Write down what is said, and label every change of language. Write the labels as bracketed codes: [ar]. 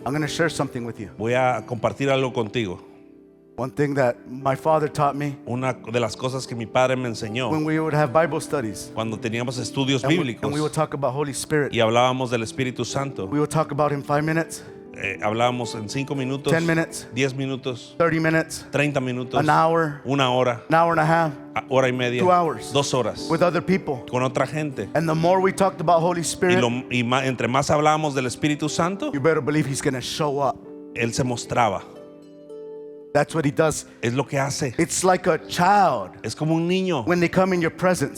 [en] I'm going to share something with you. [es] Voy a compartir algo contigo. [en] One thing that my father taught me [es] Una de las cosas que mi padre me enseñó [en] when we would have Bible studies [es] cuando teníamos estudios [en] and we [es] bíblicos [en] would talk about Holy Spirit. [es] y hablábamos del Espíritu Santo. [en] We would talk about Him 5 minutes, [es] Hablábamos en 5 minutos, [en] 10 minutes, [es] 10 minutos, [en] 30 minutes, [es] 30 minutos, [en] an hour, [es] una hora, [en] an hour and a half [es] hora y media, [en] 2 hours [es] 2 horas [en] with other people. [es] con otra gente. [en] And the more we talked about Holy [es] Y, [en] Spirit, [es] entre más hablábamos del Espíritu Santo, [en] you better believe He's going to show up. [es] él se mostraba. [en] That's what He does. [es] Es lo que hace. [en] It's like a child [es] Es como un niño [en] when they come in your presence